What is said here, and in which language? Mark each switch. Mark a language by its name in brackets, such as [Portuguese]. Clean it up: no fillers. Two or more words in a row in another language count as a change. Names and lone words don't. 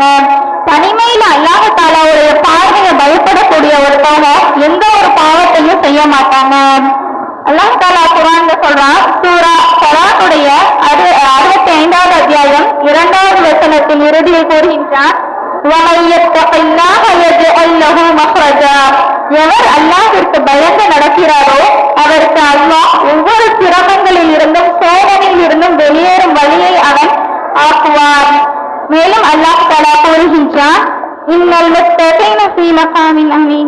[Tamil] தனிமையில அல்லாஹ் தாலாவுடைய பார்வையை பயப்படக்கூடிய ஒருத்தவங்க எந்த ஒரு பாவத்தையும் செய்ய மாட்டாங்க. அல்லாஹ் தாலா குர்ஆன்ல சொல்றான், சூரா ஸலாத்துடைய 65வது அத்தியாயம் 2வது வசனத்தின் இறுதியில் கூறுகின்றான், [Arabic] وَمَن يَتَّقِ اللَّهَ يَجْعَلْ لَهُ مَخْرَجًا. [Tamil] எவர் அல்லாஹ்விற்கு பயந்து நடக்கிறாரோ அவருக்கு அல்லாஹ் ஒவ்வொரு சிரமங்களில் இருந்தும் சோதனையில் இருந்தும் வெளியேறும் வழியை அவன் ஆக்குவார். மேலும் அல்லாஹ் தஆலா கூறுகின்றான், [Arabic] إن المتقين في مقام أمين.